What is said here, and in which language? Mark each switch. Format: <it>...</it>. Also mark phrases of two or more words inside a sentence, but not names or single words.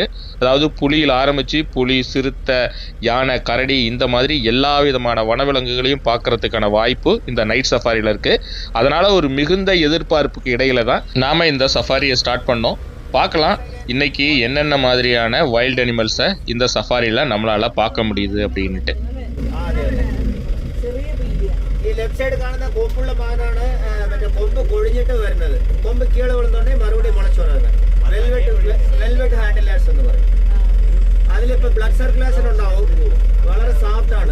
<ta>அதாவது புலியில் ஆரம்பித்து புலி, சிறுத்தை, யானை, கரடி இந்த மாதிரி எல்லா விதமான வனவிலங்குகளையும் பார்க்கறதுக்கான வாய்ப்பு இந்த</ta> <en>night safari</en> <ta>இருக்குது. அதனால் ஒரு மிகுந்த எதிர்பார்ப்புக்கு இடையில தான் நாம் இந்த சஃபாரியை ஸ்டார்ட் பண்ணோம். பார்க்கலாம் இன்றைக்கி என்னென்ன மாதிரியான</ta> <en>wild animals</en> <ta>இந்த சஃபாரியில் நம்மளால் பார்க்க முடியுது அப்படின்ட்டு.</ta> <ml>ഈ</ml> <en>left side</en> <ml>കാണുന്ന കൊമ്പുള്ള മാനാണ് മറ്റേ കൊമ്പ് കൊഴിഞ്ഞിട്ട് വരുന്നത്. കൊമ്പ് കീഴെ വിളുന്നോണ്ടേ മറുപടി മുളച്ചു വരുന്നത്.</ml> <en>velvet handlers</en> <ml>എന്ന് പറയും. അതിലിപ്പോൾ</ml> <en>blood circulation</en> <ml>ഉണ്ടാവും. വളരെ സോഫ്റ്റ് ആണ്.</ml>